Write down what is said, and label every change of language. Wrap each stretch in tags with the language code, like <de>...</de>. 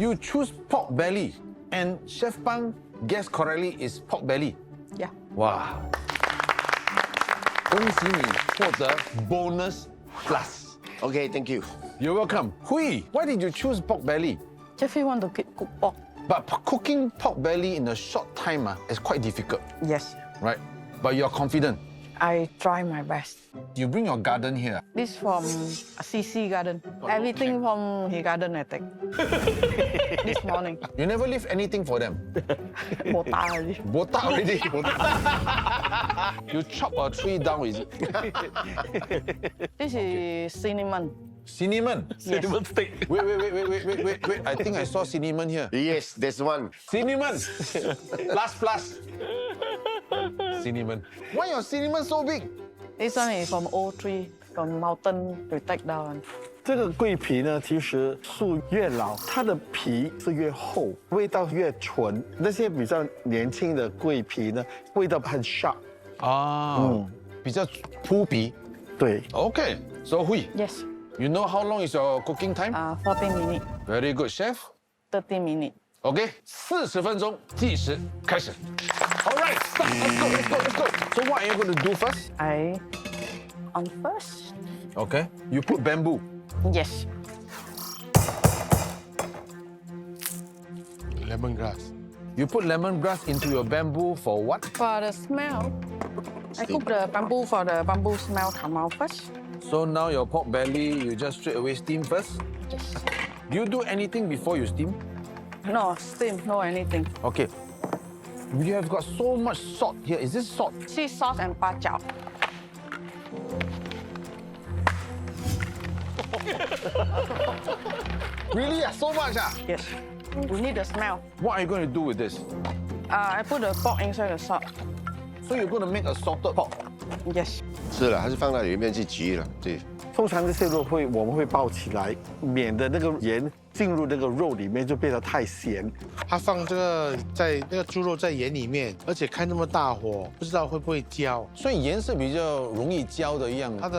<en>you choose pork belly, and Chef Bang guessed correctly is pork belly. Yeah. 哇！</en> <zh>恭喜你获得</zh> <en>bonus plus. OK，Thank you。 You're welcome. Hui, why did you choose pork belly? Jeffrey want to cook pork. But cooking pork belly in a short time is quite difficult, Yes. right? But you're confident. I try my best. You bring your garden here. This from CC garden. Everything from his garden I take. This morning. You never leave anything for them. Botak already. Botak already. You chop a tree down, is it? This is cinnamon. Cinnamon. Cinnamon stick. Wait. I think I saw cinnamon here. Yes, there's one. Cinnamon. plus. Cinnamon. Why your cinnamon so big? This one is from old tree, from mountain we take down.</en> <zh>这个桂皮呢，其实树越老，它的皮是越厚，味道越纯。那些比较年轻的桂皮呢，味道很 sharp。比较扑鼻。对。</zh> <en>Okay. So Hui, Yes. you know how long is your cooking time? 14 minutes, Very good, chef. 30 minutes. OK,</en> <zh>40分钟计时开始。</zh> <en>All right, start. Let's go. So what are you going to do first? I on first. Okay. You put bamboo. Yes. lemongrass. You put lemongrass into your bamboo for what? For the smell, I cook the bamboo for the bamboo smell come out first. So now your pork belly, you just straight away steam first? Yes. Do you do anything before you steam? No steam, no anything. Okay. You have got so much salt here. Is this salt? Sea sauce and bak chow. Really? So much? Yes. We need the smell. What are you going to do with this? I put the pork inside the salt. So you're going to make a salted pork? Yes.</en> <zh>是了，还是放到里面去焗了。对，通常这些肉我们会爆起来，免得那个盐进入那个肉里面就变得太咸。他放这个在那个猪肉在盐里面，而且开那么大火，不知道会不会焦。所以盐是比较容易焦的一样。</zh>